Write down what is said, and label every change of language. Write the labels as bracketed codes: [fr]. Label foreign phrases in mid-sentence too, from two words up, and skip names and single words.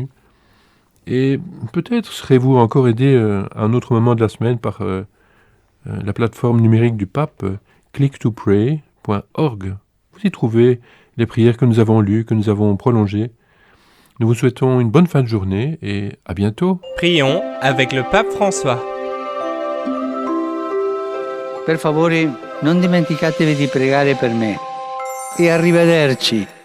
[fr] Et peut-être serez-vous encore aidé à un autre moment de la semaine par la plateforme numérique du pape, clicktopray.org. Vous y trouvez les prières que nous avons lues, que nous avons prolongées. Nous vous souhaitons une bonne fin de journée et à bientôt. Prions avec le pape François. [it] Per favore, non dimenticatevi di pregare per me. E arrivederci.